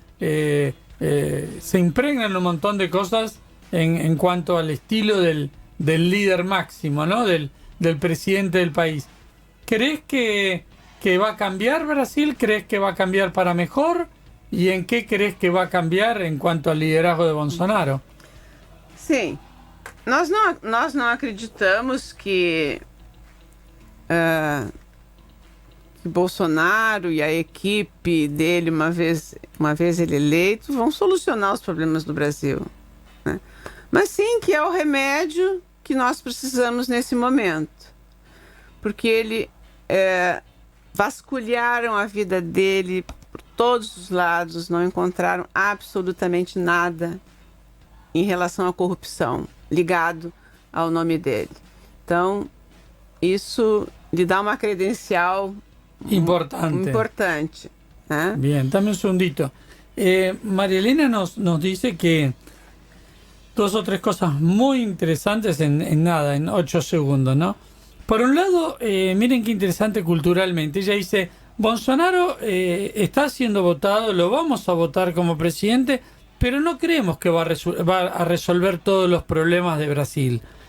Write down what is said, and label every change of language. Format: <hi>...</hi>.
<es>Se impregnan un montón de cosas en cuanto al estilo del líder máximo, ¿no? Del presidente del país. ¿Crees que va a cambiar Brasil? ¿Crees que va a cambiar para mejor? ¿Y en qué crees que va a cambiar en cuanto al liderazgo de Bolsonaro?</es> <pt>Sim, nós não acreditamos que Bolsonaro e a equipe dele, uma vez ele eleito, vão solucionar os problemas do Brasil, né? Mas sim que é o remédio que nós precisamos nesse momento, porque ele vasculharam a vida dele por todos os lados, não encontraram absolutamente nada em relação à corrupção ligado ao nome dele. Então, isso lhe dá uma credencial importante, ¿eh?</pt> <es>Bien, dame un segundito. María Elena nos dice que 2 o 3 cosas muy interesantes en 8 segundos, ¿no? Por un lado, miren qué interesante culturalmente. Ella dice, Bolsonaro está siendo votado, lo vamos a votar como presidente, pero no creemos que va a resolver todos los problemas de Brasil.</es>